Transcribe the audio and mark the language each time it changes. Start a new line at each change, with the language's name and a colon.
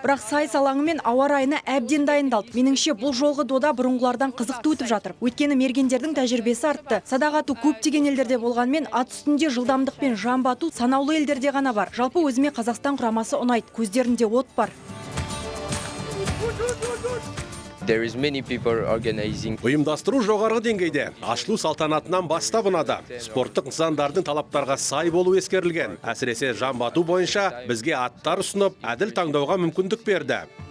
Kazakh: Бірақ сайыс алаңы мен ауа райына әбден дайындалды. Меніңше бұл жолғы дода бұрынғылардан қызықты өтіп жатыр. Өйткені мергендердің тәжірибесі артты. Садақ ату көптеген елдерде болғанмен, ат үстінде жылдамдық пен жамбату санаулы елдерде ғана бар. Жалпы өзіме Қазақстан құрамасы ұнайды. Көздерінде от бар.
English: There is many people organizing.
Kazakh: Ұйымдастыру жоғарғы деңгейде. Ашылу салтанатынан бастап ұнады. Спорттық нысандардың талаптарға сай болу ескерілген. Әсіресе жамбату бойынша бізге аттар ұсынып, әділ таңдауға мүмкіндік берді.